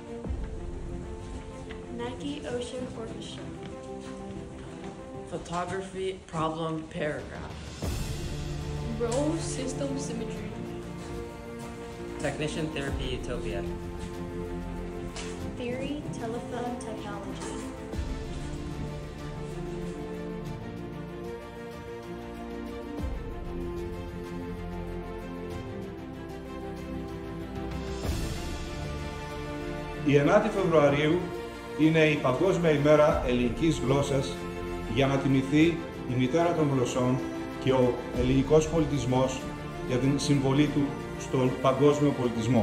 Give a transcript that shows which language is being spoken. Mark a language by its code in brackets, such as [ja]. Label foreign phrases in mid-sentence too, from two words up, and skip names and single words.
[en] Nike, ocean, orchestra. Photography, problem, paragraph. Role, system, symmetry. Technician, therapy, utopia. Theory, telephone, technology. [el] Η 9η Φεβρουαρίου είναι η Παγκόσμια ημέρα ελληνικής γλώσσας για να τιμηθεί η μητέρα των γλωσσών και ο ελληνικός πολιτισμός για την συμβολή του στον παγκόσμιο πολιτισμό.